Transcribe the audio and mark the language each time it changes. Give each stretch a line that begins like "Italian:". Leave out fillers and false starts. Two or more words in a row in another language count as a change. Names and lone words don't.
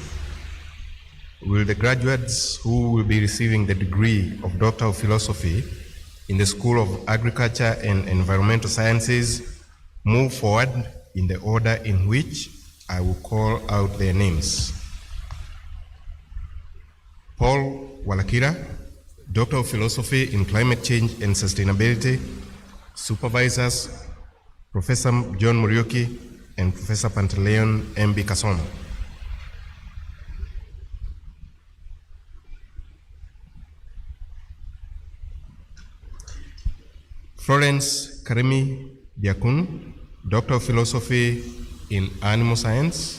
English: Will the graduates who will be receiving the degree of Doctor of Philosophy in the School of Agriculture and Environmental Sciences move forward in the order in which I will call out their names? Paul Walakira, Doctor of Philosophy in Climate Change and Sustainability. Supervisors, Professor John Muriuki and Professor Pantaleon M.B. Kasoma. Florence Karimi Diakun, Doctor of Philosophy in Animal Science.